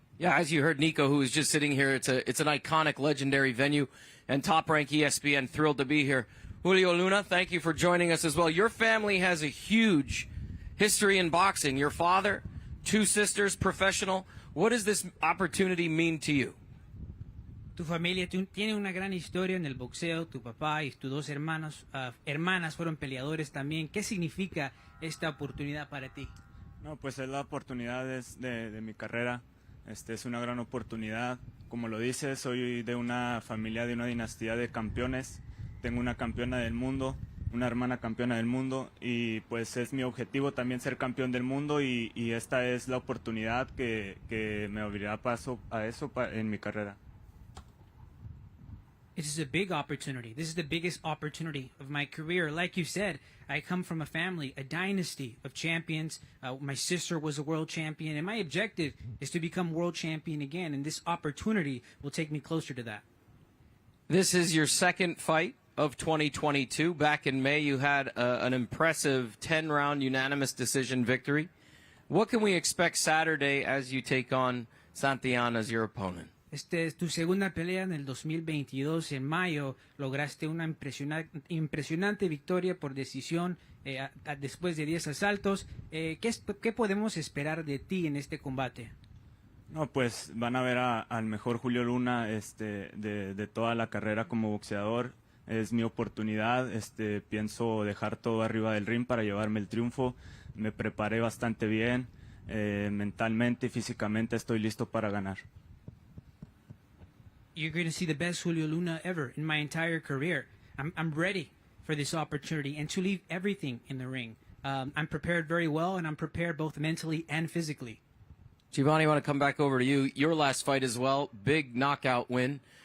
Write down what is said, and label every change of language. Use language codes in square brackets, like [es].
[en] Yeah, as you heard Nico, who was just sitting here, it's an iconic, legendary venue, and Top Rank ESPN, thrilled to be here. Julio Luna, thank you for joining us as well. Your family has a huge history in boxing. Your father, 2 sisters, professional. What does this opportunity mean to you? [es] Tu familia tiene una gran historia en el boxeo. Tu papá y tus 2 hermanas fueron peleadores también. ¿Qué significa esta oportunidad para ti? No, pues es la oportunidad de mi carrera. Es una gran oportunidad. Como lo dices, soy de una familia, de una dinastía de campeones. Tengo una campeona del mundo, una hermana campeona del mundo y pues es mi objetivo también ser campeón del mundo y esta es la oportunidad que me abrirá paso a eso en mi carrera. [en] This is a big opportunity. This is the biggest opportunity of my career. Like you said, I come from a family, a dynasty of champions. My sister was a world champion, and my objective is to become world champion again, and this opportunity will take me closer to that. This is your second fight of 2022. Back in May, you had an impressive 10-round unanimous decision victory. What can we expect Saturday as you take on Santillan as your opponent? [es] Este es tu segunda pelea en el 2022. En mayo lograste una impresionante victoria por decisión después de 10 asaltos. ¿Qué podemos esperar de ti en este combate? No, pues van a ver al mejor Julio Luna de toda la carrera como boxeador. Es mi oportunidad. Pienso dejar todo arriba del ring para llevarme el triunfo. Me preparé bastante bien. Mentalmente y físicamente estoy listo para ganar. [en] You're going to see the best Julio Luna ever in my entire career. I'm ready for this opportunity and to leave everything in the ring. I'm prepared very well, and I'm prepared both mentally and physically. Giovani, I want to come back over to you. Your last fight as well, big knockout win.